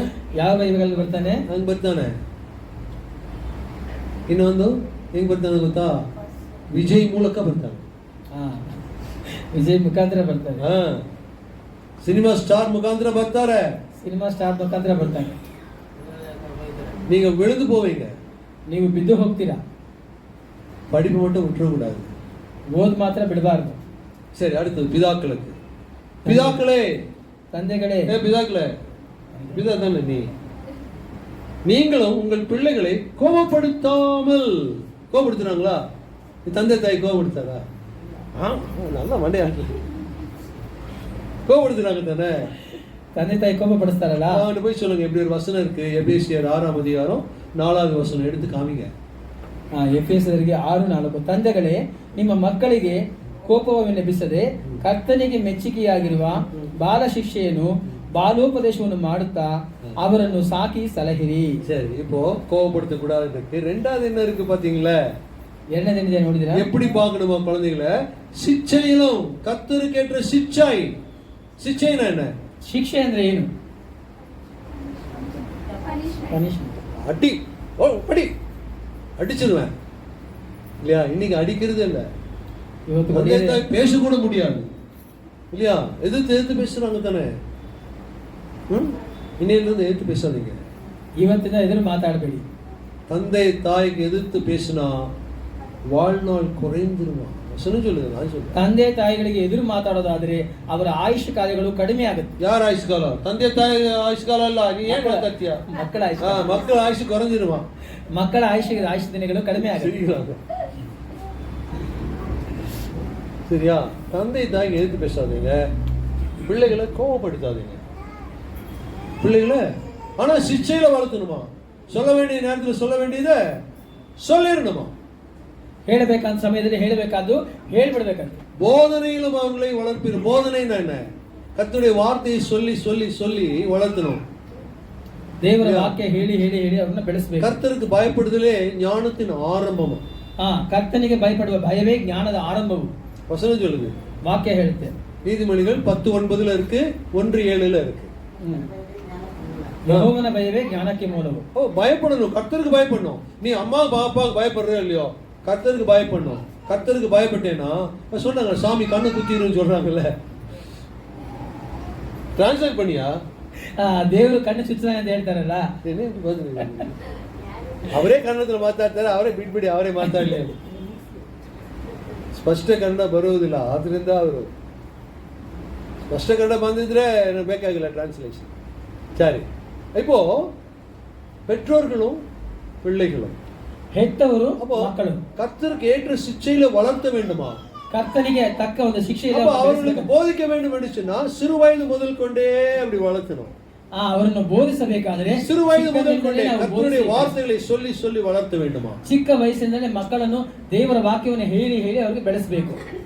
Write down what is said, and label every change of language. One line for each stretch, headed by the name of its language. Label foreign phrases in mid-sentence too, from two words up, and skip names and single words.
Kannada: ಯಾವ ಬೈಕಲ್ಲಿ ಬರ್ತಾನೆ? ಹಂಗ್ ಬರ್ತಾನೆ. ಇನ್ನೊಂದು ಹೆಂಗ್ ಬರ್ತಾನೆ ಗೊತ್ತಾ? ವಿಜಯ್ ಮೂಲಕ ಬರ್ತಾನೆ. ವಿಜಯ್ ಮುಖಾಂತರ ಬರ್ತಾನೆ.
English: cinema star
Kannada: ಮುಖಾಂತರ ಬರ್ತಾರೆ.
English: cinema star
Kannada: ಮುಖಾಂತರ ಬರ್ತಾನೆ.
Tamil: நீங்க விழுந்து போவீங்க,
Kannada: ನೀವು ಬಿದ್ದು ಹೋಗ್ತೀರಾ.
Tamil: படிப்பு மட்டும் விட்டுறக்கூடாது,
Kannada: ಓದ್ ಮಾತ್ರ ಬಿಡಬಾರ್ದು.
Tamil: சரி, அடுத்தது பிதாக்களுக்கு. பிதாக்களே,
Kannada: ತಂದೆಗಳೇ,
Tamil: பிதாக்களே, பிதா தானே நீ, நீங்களும் உங்கள் பிள்ளைகளை கோபப்படுத்தாமல். கோபப்படுத்துறாங்களா? தந்தை தாய் கோபப்படுத்தாரா? நல்லா மண்டையாட்டு கோபப்படுத்துறாங்க தானே.
Kannada: ತಂದೆ ತಾಯಿ ಕೋಪಪಡಿಸ್ತಾರಲ್ಲ,
Tamil: அவன் போய் சொல்லுங்க, எப்படி ஒரு வசனம் இருக்கு, எபேசியர் 6ஆம் அதிகாரம் 4வது வசனம் எடுத்து காமிங்க.
Kannada: ಎಫೆಸರಿಗೆ 6:4. ತಂದೆಗಳೇ, ನಿಮ್ಮ ಮಕ್ಕಳಿಗೆ ಕೋಪವನ್ನೆಬ್ಬಿಸದೆ ಕರ್ತನಿಗೆ ಮೆಚ್ಚುಗೆಯಾಗಿರುವ ಬಾಲ ಶಿಕ್ಷೆಯನ್ನು ಬಾಲೋಪದೇಶವನ್ನು ಮಾಡುತ್ತಾ ಅವರನ್ನು ಸಾಕಿ ಸಲಹಿರಿ.
Tamil: சரி, இப்போ கோபப்படுத்த கூடாதுக்கு 2வது என்ன இருக்கு பாத்தீங்களா?
Kannada: ಎರಡನೇದಿದೆ ನೋಡಿದಿರಾ?
Tamil: எப்படி பார்க்கணுமா குழந்தைகளை? ಶಿಕ್ಷೆயிலும் கர்த்தருக்கேற்ற ಶಿಕ್ಷை. ಶಿಕ್ಷೆனா என்ன?
Kannada: ಶಿಕ್ಷೆ ಅಂದ್ರೆ ಏನು?
Tamil: அடி, ஓ படி, அடிச்சிருவேன் இல்லையா? இன்னைக்கு அடிக்கிறது இல்ல,
Kannada: ಇವತ್ತು
Tamil: பேச கூட முடியாது இல்லையா? எதிர்த்து பேசுறாங்க தானே. இன்னையிலிருந்து எதிர்த்து பேசாதீங்க.
Kannada: ಇವತ್ತಿನ ಎದುರು ಮಾತಾಡಬೇಡಿ.
Tamil: தந்தை தாய்க்கு எதிர்த்து பேசினா வாழ்நாள் குறைந்துருவான். சொல்லுங்க, நான் சொல்றேன்.
Kannada: ತಂದೆ ತಾಯಿಗಳಿಗೆ ಎದುರು ಮಾತಾಡೋದಾದ್ರೆ ಅವರ ಆಯುಷ್ ಕಾಲಗಳು ಕಡಿಮೆ ಆಗುತ್ತೆ. ಯಾರ ಆಯುಷ್ ಕಾಲ? ತಂದೆ ತಾಯಿ ಆಯುಷ್ ಕಾಲ ಅಲ್ಲ. ನೀ ಏನ್ ಮಾತಾಡ್ತೀಯ? ಮಕ್ಕಳ ಆಯುಷ್. ಮಕ್ಕಳ ಆಯುಷ್ ಕುறைஞ்சிருவான். ಮಕ್ಕಳ ಆಯುಷ್ ದಿನಗಳು ಕಡಿಮೆ ಆಗುತ್ತೆ.
Tamil: சரியா? தந்தை தாய்க்கு எதிர்த்து பேசாதீங்க, பிள்ளைகளை கோபப்படுத்தாதீங்க. பிள்ளைகளை ஆனா சிச்சையில வளர்த்தணுமா? சொல்ல வேண்டிய நேரத்தில் சொல்ல வேண்டியதை சொல்லிடணுமா?
Kannada: ಹೇಳಬೇಕಂತ ಸಮಯದಲ್ಲಿ ಹೇಳಬೇಕಾದ್ದು ಹೇಳ್ಬಿಡ್ಬೇಕಂತ.
Tamil: போதனையிலும் அவர்களை வளர்ப்பிடும். போதனைன்னா என்ன? கர்த்தருடைய வார்த்தையை சொல்லி சொல்லி சொல்லி வளர்த்தணும். ದೇವರ ವಾಕ್ಯ ಹೇಳಿ ಹೇಳಿ ಹೇಳಿ ಅವ್ರನ್ನ ಬೆಳೆಸಬೇಕು. கர்த்தருக்கு பயப்படுதலே ஞானத்தின் ஆரம்பம்.
Kannada: ಕರ್ತನಿಗೆ ಭಯಪಡುವ ಭಯವೇ ಜ್ಞಾನದ ಆರಂಭವು.
Tamil: வசனம் சொல்லுது,
Kannada: ವಾಕ್ಯ ಹೇಳುತ್ತೆ.
Tamil: நீதிமொழிகள் 10:9 இருக்கு, 1:7 இருக்கு.
Kannada: ಯೆಹೋವನ ಭಯವೇ ಜ್ಞಾನಕ್ಕೆ ಮೂಲವು.
Tamil: பயப்படணும், கர்த்தருக்கு பயப்படணும். நீ அம்மா பாப்பாவுக்கு பயப்படுற இல்லையோ, கர்த்தருக்கு பயப்படணும். கர்த்தருக்கு பயப்பட்டேன்னா சொன்னாங்க, சாமி கண்ணு குத்திரும் சொல்றாங்கல்ல, டிரான்ஸ்லேட் பண்ணியா?
Kannada: ದೇವರು ಕಣ್ಣು ಚುಚ್ಚುತ್ತಾನೆ ಅಂತ ಹೇಳ್ತಾರಲ್ಲ, ಅವರೇ ಕನ್ನಡದಲ್ಲಿ ಮಾತಾಡ್ತಾರೆ, ಅವರೇ ಬಿಟ್ಬಿಡಿ, ಅವರೇ ಮಾತಾಡಲಿ. ಸ್ಪಷ್ಟ ಕನ್ನಡ ಬರುವುದಿಲ್ಲ, ಆದ್ರಿಂದ ಅವರು ಸ್ಪಷ್ಟ ಕನ್ನಡ ಬಂದಿದ್ರೆ ಬೇಕಾಗಿಲ್ಲ டிரான்ஸ்லேஷன்.
Tamil: சரி, இப்போ பெற்றோர்களும் பிள்ளைகளும்
Kannada: ಹೆತ್ತವರು ಮಕ್ಕಳು
Tamil: கர்த்தருக்கு ஏற்ற சிச்சையில வளர்த்த வேண்டுமா?
Kannada: ಕರ್ತನಿಗೆ ತಕ್ಕ ಒಂದು ಶಿಕ್ಷೆಯನ್ನು
Tamil: அவர்களுக்கு போதிக்க வேண்டும் என்று சொன்னா சிறு வயது முதல் கொண்டே அப்படி வளர்த்தணும்.
Kannada: ಅವರನ್ನು ಬೋಧಿಸಬೇಕಾದರೆ
Tamil: சிறு வயது முதல் கொண்டே கர்த்தருடைய வார்த்தைகளை சொல்லி சொல்லி வளர்த்த வேண்டுமா?
Kannada: ಚಿಕ್ಕ ವಯಸ್ಸಿನಿಂದಲೇ ಮಕ್ಕಳನ್ನು ದೇವರ ವಾಕ್ಯವನ್ನು ಹೇಳಿ ಹೇಳಿ ಅವರಿಗೆ ಬೆಳೆಸಬೇಕು.